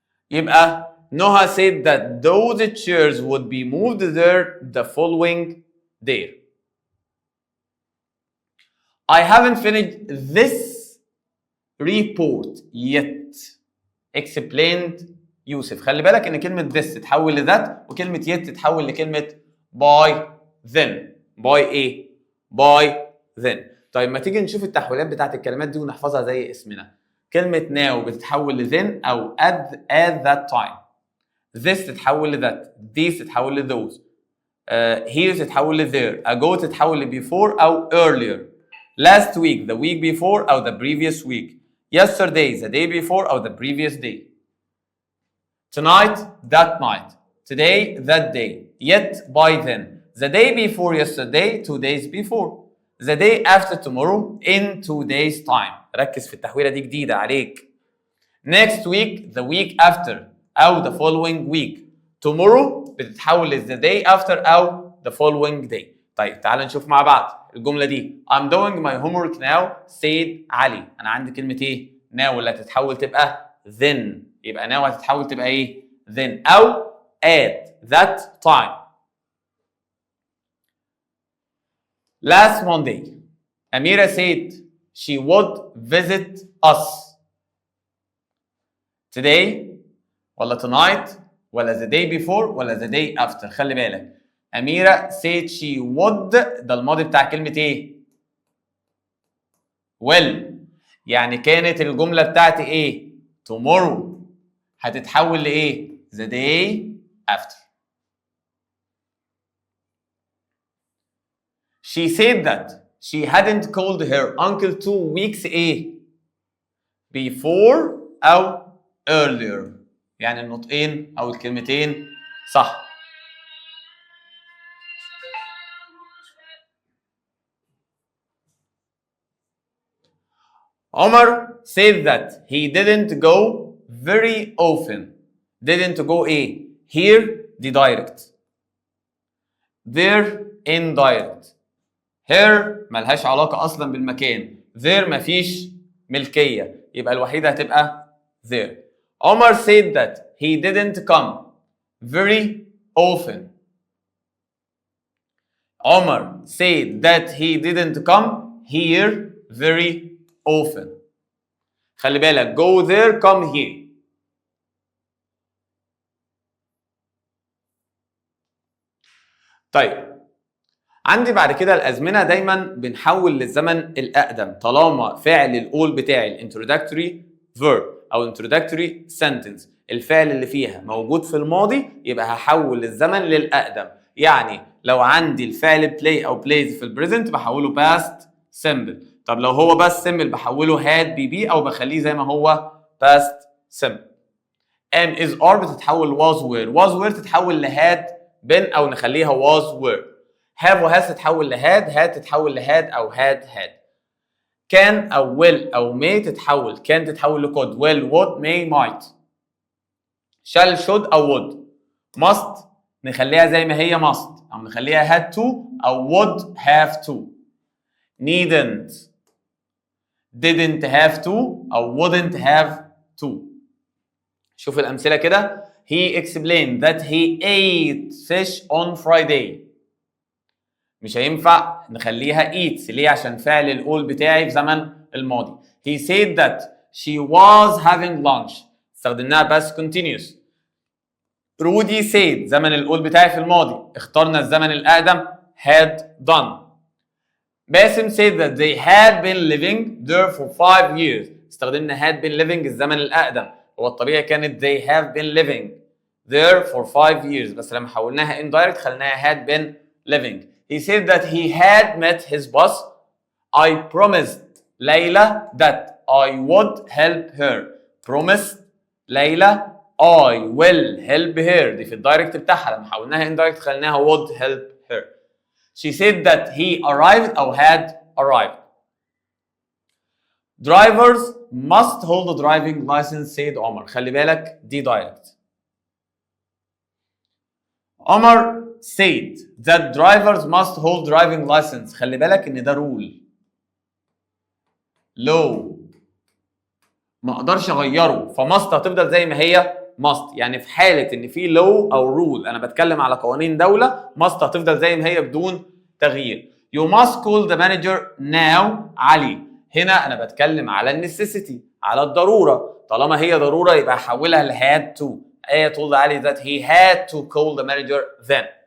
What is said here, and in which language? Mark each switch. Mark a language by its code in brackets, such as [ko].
[en] يبقى Noah said that those chairs would be moved there the following day. I haven't finished this report yet. explained يوسف. [ar] خلي بالك ان كلمه this تتحول لذات وكلمه yet تتحول لكلمه by then. [en] by ايه؟ by then. [ar] طيب ما تيجي نشوف التحويلات بتاعت الكلمات دي ونحفظها زي اسمنا. كلمه now بتتحول ل then او at that time. this تتحول ل that. these تتحول ل those. here تتحول ل there. [en] ago تتحول ل before او earlier. last week the week before او the previous week. yesterday the day before or the previous day. tonight that night. today that day. yet by then. the day before yesterday 2 days before. the day after tomorrow in 2 days time. [ar] ركز في التحويلة دي جديدة عليك. [en] next week the week after أو the following week. tomorrow بتتحول ل the day after أو the following day. [ar] طيب تعال نشوف مع بعض الجملة دي. [en] I'm doing my homework now said علي. [ar] أنا عندي كلمة إيه؟ now اللي هتتحول تبقى then. [en] يبقى now هتتحول تبقى إيه؟ then أو at that time. Last Monday Amira said she would visit us. today ولا tonight ولا the day before ولا the day after. [ar] خلي بالك أميرة [en] said she would [ar] ده الماضي بتاع كلمة إيه؟ will. يعني كانت الجملة بتاعتي إيه؟ tomorrow هتتحول لإيه؟ the day after. [en] She said that she hadn't called her uncle 2 weeks إيه؟ before أو earlier. [ar] يعني النطقين أو الكلمتين صح. [en] Omar said that he didn't go very often. didn't go إيه؟ here دي direct. there indirect. [ar] here ملهاش علاقة أصلا بالمكان. there مفيش ملكية. يبقى الوحيدة هتبقى there. [en] Omar said that he didn't come very often. Omar said that he didn't come here very often. خلي بالك go there come here. [ar] طيب عندي بعد كده الأزمنة دايما بنحول للزمن الأقدم طالما فعل القول بتاعي الانترودكتوري verb أو [en] introductory sentence [ar] الفعل اللي فيها موجود في الماضي يبقى هحول الزمن للأقدم. يعني لو عندي الفعل play أو plays في البريزنت بحوله past simple. طب لو هو بس simple بحوله had be أو بخليه زي ما هو past simple. [en] am is are بتتحول was were تتحول ل had been أو نخليها was were. have و has تتحول ل had تتحول ل had أو had. can أو will أو may تتحول can تتحول ل could will would may might. shall should أو would. must نخليها زي ما هي must أو نخليها had to أو would have to. needn't didn't have to أو wouldn't have to. [ar] شوف الأمثلة كده. [en] he explained that he ate fish on Friday. [ar] مش هينفع نخليها eats ليه؟ عشان فعل القول بتاعي في زمن الماضي. [en] he said that she was having lunch استخدمناها past continuous. [ar] رودي said زمن القول بتاعي في الماضي اخترنا الزمن الأقدم had done. [en] باسم said that they had been living there for 5 years [ar] استخدمنا [en] had been living الزمن الأقدم. [ar] هو الطبيعي كانت [en] they have been living there for 5 years [ar] بس لما حولناها [en] indirect خلناها had been living. he said that he had met his boss. I promised Layla that I would help her. promised Layla I will help her [ar] دي في الدايركت بتاعها لما حولناها [en] indirect خلناها would help her. she said that he arrived أو had arrived. drivers must hold a driving license said Omar. [ar] خلي بالك دي direct. [en] Omar said that drivers must hold driving license. [ar] خلي بالك ان ده رول law ما اقدرش اغيره فماست هتفضل زي ما هي must. يعني في حالة ان في law او rule انا بتكلم على قوانين دولة must هتفضل زي ما هي بدون تغيير. [en] you must call the manager now علي. [ar] هنا انا بتكلم على [en] necessity [ar] على الضروره، طالما هي ضروره يبقى هحولها ل had to. [en] آية told علي that he had to call the manager then.